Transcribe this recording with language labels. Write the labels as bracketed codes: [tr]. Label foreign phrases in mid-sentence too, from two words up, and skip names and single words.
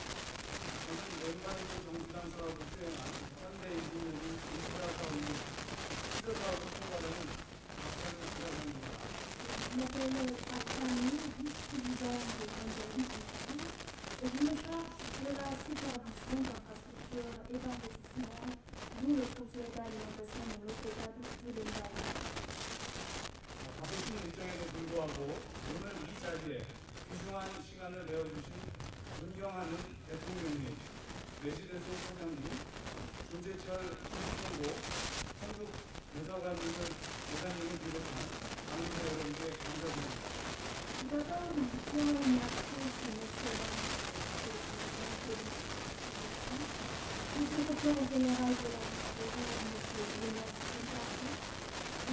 [fr] Je m'appelle Akrani, vice-président de l'Angélie et je me charge de la supervision d'infrastructures et d'investissements, d'où le projet d'alimentation de l'eau potable de l'État. [ko] 바쁘신 일정에도 불구하고 오늘 이 자리에 귀중한 시간을 내어주신 존경하는 대통령님, 레지던스 소장님, 김재철 총무부, 성북 여사관님을 비롯한 관계자 여러분께 감사드립니다. [fr] D'abord, nous voulons remercier son excellence le secrétaire général de la République, M.